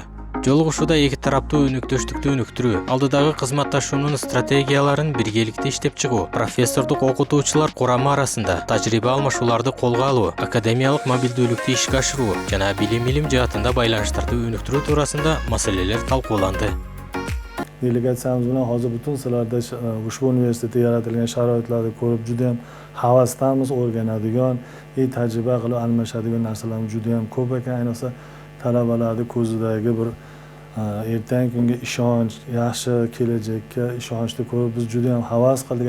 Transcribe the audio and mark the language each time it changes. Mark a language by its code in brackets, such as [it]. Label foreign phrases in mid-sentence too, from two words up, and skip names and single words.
[ky] Жолугушууда эки тараптуу өнүктөштүктү өнүктүрүү, алдыдагы кызматташуунун стратегияларын биргеликте иштеп чыгуу, профессордук окутуучулар курамы арасында тажрыйба алмашууларды колго алуу, академиялык мобилдүүлүктү ишке ашыруу жана билим жаатында байланыштарды өнүктүрүү туурасында маселелер талкууланды. [uz] Delegatsiyamiz bilan hozir butun sizlarda ushbu universitetda yaratilgan sharoitlarni ko'rib juda ham havasdamiz, o'rganadigan, tajriba qilib almashadigan narsalarimiz juda ham ko'p ekan. Ayniqsa talabalarning ko'zidagi bir ertangi kunga ishonch, yaxshi kelajakka ishonchni ko'rib biz juda ham havas qildik.